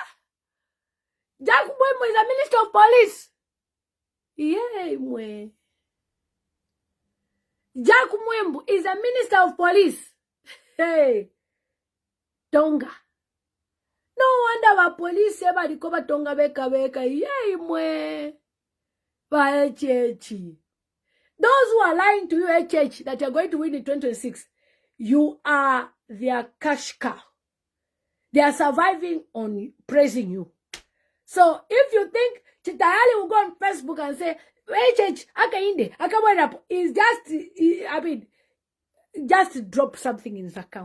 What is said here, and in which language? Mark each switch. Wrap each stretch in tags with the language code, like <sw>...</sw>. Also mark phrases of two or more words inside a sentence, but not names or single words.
<en>Jack Mwimbo is a minister of police. Yeah, mwe. Jack Mwimbo is a minister of police. Hey. Tonga. No wonder our police ever recover Tonga beka. Yay, mwe. Ba HH. Those who are lying to you, HH, that you're going to win in 2026, you are their cash cow. They are surviving on praising you. So if you think Chitayali will go on Facebook and say, HH, Akainde, Akawadap, is just, just drop something in his account.</en>